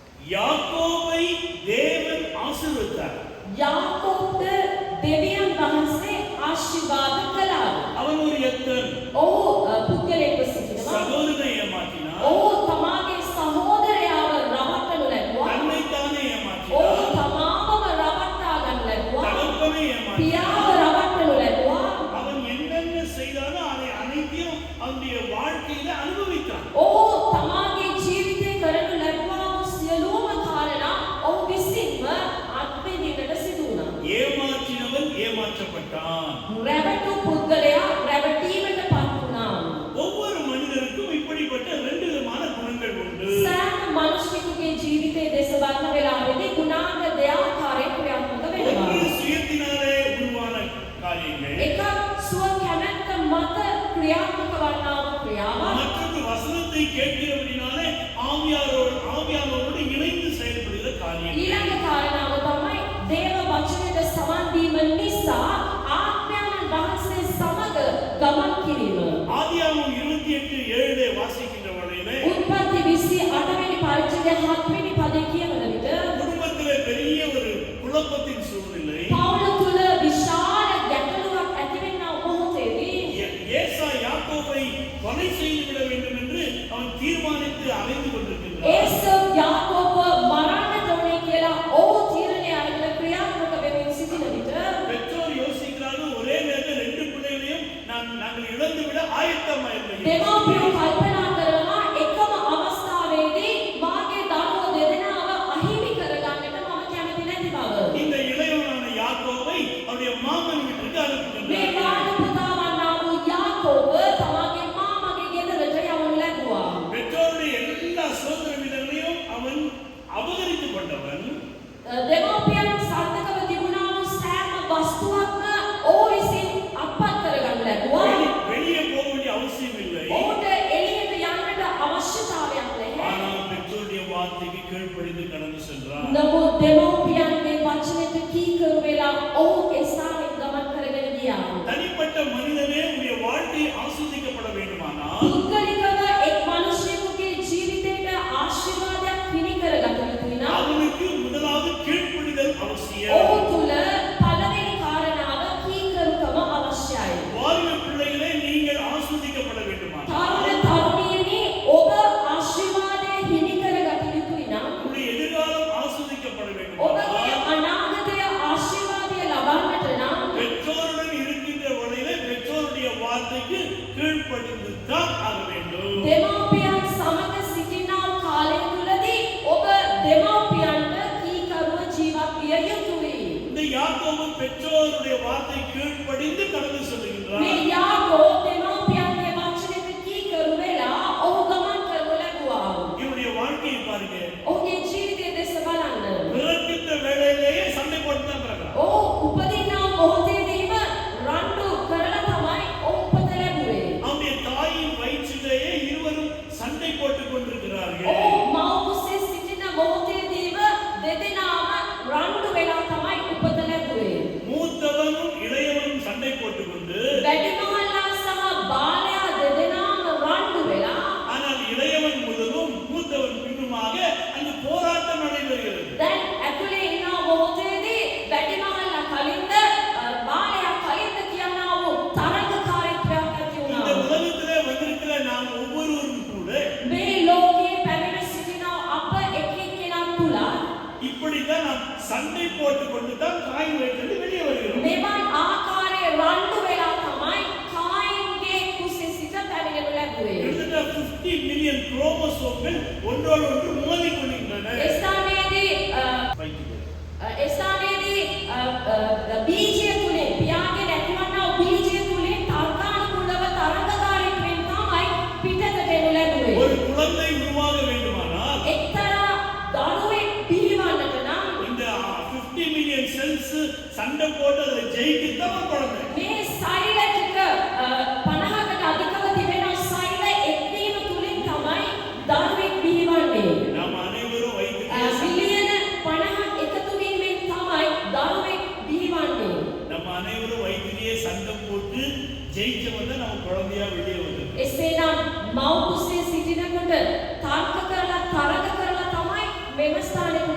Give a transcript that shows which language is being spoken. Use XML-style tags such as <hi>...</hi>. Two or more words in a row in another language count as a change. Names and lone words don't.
<ta>யாக்கோபை தேவன் ஆசீர்வதித்தார்.</ta> <si>யாக்கோப்ට දෙවියන් වහන්සේ ආශිර්වාද කළා.</si> <ta>அவன் ஒரு எத்தன்.</ta> <si>පුද්ගලයෙක්ව සිටිනවා.</si> <ta>சகோதரனை ஏமாற்றினான்.</ta> <si>තමාගේ සහෝදරයාව රවට්ටනු ලැබුවා.</si> <ta>தன்னைத்தானே ஏமாற்றினான்.</ta> <si>තමාවම රවට්ටා ගන්න ලැබුවා.</si> <ta>தகப்பனை ஏமாற்றினான்.</ta> <si>පියාව රවට්ටනු ලැබුවා.</si> <ta>அவன் என்னென்ன செய்தானோ அதை அனைத்தையும் அவனுடைய வாழ்க்கையில அனுபவித்தான்.</ta> <si>තමාගේ ජීවිතේ කරනු ලැබුවා වූ සියලුම කාරණා ඔහු විසින්ම අත්විඳින්නට සිදු වුණා.</si> <ta>ஏமாற்றினவன் ஏமாற்றப்பட்டான்.</ta> <si>රැවටු පුද්ගලයා රැවටීමට පත් වුණා.</si> <ta>ஒவ்வொரு மனிதருக்கும் இப்படிப்பட்ட ரெண்டு விதமான குணங்கள் உண்டு.</ta> <si>සෑම මිනිසෙකුගේ ජීවිතයේ දේශ බලන වෙලාවෙදී ගුණාංග දෙආකාරයෙන් ක්‍රියාත්මක වෙනවා.</si> <ta>ஒன்று சுயத்தினாலே உருவான காரியங்கள்.</ta> <si>එකක් සුව කැමැත්ත මත ක්‍රියාත්මක වන්නා වූ ක්‍රියාවක්.</si> <ta>மற்றொரு வசனத்தை கேட்கிறபடினாலே ஆவியானவரோடு இணைந்து செயல்படுகிற காரியங்கள்.</ta> <si>ඊළඟ කාරණාව තමයි දේව වචනයට සමන් දීම නිසා ආත්මයන් වහන්සේ සමග ගමන් කිරීම.</si> <ta>ஆதியாகமம் 28:7 வாசிக்கின்ற வேளையிலே</ta> <si>උත්පත්ති 28 වෙනි පරිච්ඡේදය 7 වෙනි පදයේ කියවන විට</si> <ta>குடும்பத்திலே பெரிய ஒரு குழப்பத்தின் சூழ்நிலை.</ta> <si>පවුල තුල විශාල ගැටලුවක් ඇතිවෙනා මොහොතේදී</si> <ta>ஏசா யாக்கோபை கொலை செய்துவிட வேண்டும் என்று அவன் தீர்மானித்து அலைந்து கொண்டிருக்கிறான்.</ta> <si>ඒසව් යාකෝබ මරන්න ඕනේ කියලා ඔහු තීරණය අරගෙන ක්‍රියාත්මක වෙමින් සිටින විට</si> <ta>பெற்றோர் யோசிக்கிறார்கள், ஒரே நேரத்தில் ரெண்டு பிள்ளைகளையும் நாங்கள் இழந்து விட ஆயத்தமாக இருக்கிறோம்.</ta> <si>දෙමාපියෝ කල්පනා කරනවා එකම අවස්ථාවේදී මාගේ දරුවෝ දෙදෙනාව අහිමි කරගන්නට මම කැමති නැති බව.</si> <ta>இந்த இளையவனான யாக்கோபை அவருடைய மாமன் வீட்டுக்கு</ta> <si>මේ</si> <ta>அனுப்புகின்றார்.</ta> <si>බාල පුතා වන්නා වූ යාකෝබ තමාගේ මාමගේ ගෙදරට යවනු ලැබුවා.</si> <ta>பெற்றோருடைய எல்லா சுதந்திரங்களையும் அவன் அபகரித்துக் கொண்டவன்.</ta> <si>දෙමාපියන් සාර්ථකව තිබුණා වූ සෑම වස්තුවක්ම ඔහු විසින් අත්පත් කරගන්න ලැබුවා.</si> <ta>வெளியே போக வேண்டிய அவசியம் இல்லை.</ta> <si>ඔහුට එළියට යන්නට අවශ්‍යතාවයක් නැහැ.</si> <ta>ஆனால் பெற்றோருடைய வார்த்தைக்கு கீழ்ப்படிந்து கடந்து சென்றார்.</ta> <si>නමුත් දෙමාපියන්ගේ වචනයට කීකරු වෙලා ඔහු ඒ ස්ථානයට ගමන් කරගෙන ගියා.</si> <ta>தனிப்பட்ட மனிதனே உடைய வாழ்க்கை ஆசீர்வதிக்கப்பட வேண்டுமானால்</ta> <si>පුද්ගලිකව එක් මිනිසෙකුගේ ජීවිතයට ආශිර්වාදයක් හිමි කරගත යුතුයි නම්</si> <ta>அவனுக்கு முதலாவது கீழ்ப்படிதல் அவசியம்.</ta> <si>ඔහු තුල පළවෙනි කාරණාව කීකරුකම අවශ්‍යයි.</si> <ta>வாலிப பிள்ளைகளே, நீங்கள் ஆசீர்வதிக்கப்பட வேண்டுமானால்</ta> <si>තරුණ තරුණියනි ඔබ ආශිර්වාදය හිමි කරගත යුතුයි නම්</si> <ta>உங்களுடைய எதிர்காலம் ஆசீர்வதிக்கப்பட</ta> <si>ඔබගේ</si> <ta>வேண்டுமானால்</ta> <si>අනාගතය ආශිර්වාදය ලබන්නට නම්</si> <ta>பெற்றோருடன் இருக்கின்ற வழியிலே பெற்றோருடைய வார்த்தைக்கு கீழ்ப்படிந்து தான் ஆக வேண்டும்.</ta> <si>දෙමාපියන් සමග සිටිනා කාලය තුලදී ඔබ දෙමාපියන්ට කීකරුව ජීවත් විය යුතුයි.</si> <ta>இந்த யாக்கோபு பெற்றோருடைய வார்த்தை கீழ்ப்படிந்து கடந்து செல்கின்றார்.</ta> <si>මේ යාකෝබ් දෙමාපියන්ගේ වචනයට කීකරු වෙලා ඔහු ගමන් කරනු ලැබුවා.</si> <ta>இவருடைய வாழ்க்கையை பாருங்க.</ta> <si>ඔහුගේ ජීවිතය දෙස බලන්න.</si> <ta>பிறக்கின்ற வேளையிலேயே சண்டை போட்டு தான் பிறக்கிறார்.</ta> <si>ඔහු උපදිනා මොහොතේදීම රණ්ඩු කරලා තමයි ඔහු උපත ලැබුවේ.</si> <ta>அவருடைய தாயின் வயிற்றிலேயே இருவரும் சண்டை போட்டுக் கொண்டிருக்கிறார்கள்.</ta> <si>ඔහු මව් කුසේ සිටින මොහොතේදීම දෙදෙනාම රණ්ඩු වෙලා තමයි උපත ලැබුවේ.</si> <ta>மூத்தவனும் இளையவனும் சண்டை போட்டுக்கொண்டு</ta> <si>වැඩිමහල්ලා සහ බාලයා දෙදෙනාම රණ්ඩු වෙලා</si> <ta>ஆனால் இளையவன் முதலும் மூத்தவன் பின்னுமாக அங்கு போராட்டம் நடைபெறுகிறது.</ta> <si>දැන් ඇතුලේ ඉන්න මොහොතේදී වැඩිමහල්ලා කලින්ද බාලයා කලින්ද කියනවා වූ තරඟකාරීත්වයක් ඇති</si> <ta>இந்த</ta> <si>වුණා.</si> <ta>உலகத்திலே வந்திருக்கிற நாம் ஒவ்வொருவரும் கூட</ta> <si>මේ ලෝකයේ පැමිණ සිටින අප එක් එක්කෙනා තුල</si> <ta>இப்படித்தான் நாம் சண்டை போட்டுக்கொண்டு தான் தாயின் வயிற்றிலிருந்து வெளியே வருகிறோம்.</ta> <si>මෙවන් ආකාරයේ රණ්ඩු වෙලා තමයි කායින්ගේ කුසේ සිට පැමිණෙනු ලැබුවේ.</si> <ta>கிட்டத்தட்ட 50</ta> <en>million chromosomes</en> <ta>ஒன்றோடு ஒன்று மோதிக் கொள்கின்றன.</ta> <si>ඒ ස්ථානයේදී බීජය තුලින් පියාගේ නැතිවන්නා වූ බීජය තුලින් තර්කානුකූලව තරඟකාරීත්වයෙන් තමයි පිටතට එනු ලැබුවේ.</si> <ta>ஒரு குழந்தை உருவாக வேண்டுமானால்</ta> <si>එක්තරා දරුවෙක් බිහිවන්නට නම්</si> <ta>இந்த 50</ta> <en>million cells</en> <ta>சண்டை போட்டு அதை ஜெயிக்கத்தான் ஒரு குழந்தை.</ta> <si>මේ සෛල ටික 50කට අධිකව තිබෙන සෛල එක්වීම තුලින් තමයි දරුවෙක් බිහිවන්නේ.</si> <ta>நாம் அனைவரும் வைத்திருக்கிற</ta> <si>මිලියන 50ක් එකතු වීමෙන් තමයි දරුවෙක් බිහිවන්නේ.</si> <ta>நம்ம அனைவரும் வைத்திரியே சண்டை போட்டு ஜெயிச்சவன் தான் நம்ம குழந்தையா வெளியே வந்தது.</ta> <si>එසේනම් මව් කුසේ සිටිනකොට තර්ක කරලා තරඟ කරලා තමයි මෙම ස්ථාන</si>